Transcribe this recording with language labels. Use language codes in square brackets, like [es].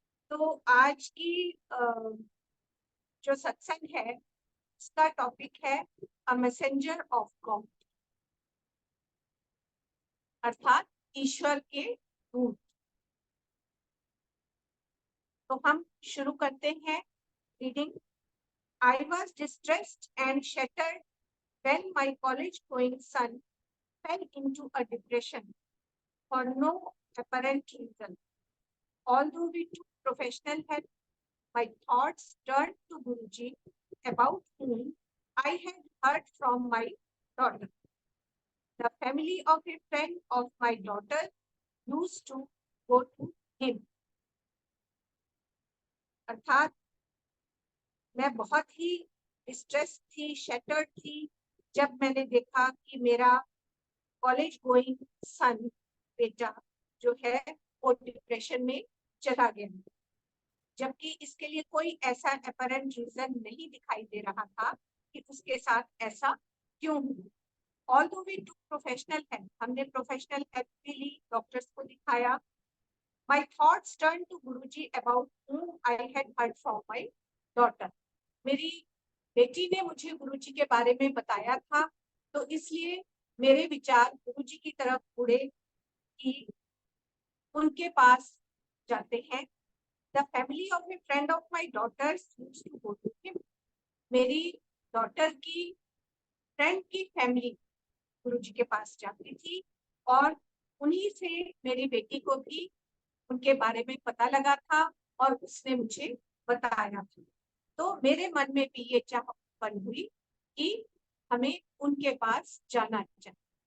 [hi] तो आज की जो सत्संग है उसका टॉपिक है अ मैसेंजर ऑफ गॉड, अर्थात ईश्वर के दूत। तो हम शुरू करते हैं reading. [en] I was distressed and shattered when my college going son fell into a depression. For no apparent reason. Although we took professional help, my thoughts turned to Guruji, about whom I had heard from my daughter. The family of a friend of my daughter used to go to him. [hi] अर्थात मैं बहुत ही distress थी, shattered थी, जब मैंने देखा कि मेरा कॉलेज गोइंग सन, बेटा जो है, वो डिप्रेशन में चला गया, जबकि इसके लिए कोई ऐसा अपरेंट रीजन नहीं दिखाई दे रहा था कि उसके साथ ऐसा क्यों हुआ। [en] although we took professional help, [hi] हमने प्रोफेशनल हेल्प भी ली, डॉक्टर्स को दिखाया। [en] My thoughts turn to Guruji about whom I had heard from my daughter. [hi] मेरी बेटी ने मुझे गुरुजी के बारे में बताया था, तो इसलिए मेरे विचार गुरुजी की तरफ मुड़े कि उनके पास जाते हैं। [en] The family of a friend of my daughter's used to go to him. [hi] मेरी डॉटर की फ्रेंड की फैमिली गुरुजी के पास जाती थी, और उन्हीं से मेरी बेटी को भी उनके बारे में पता लगा था और उसने मुझे बताया था। तो मेरे मन में भी ये चाह बन हुई कि हमें उनके पास जाना चाहिए।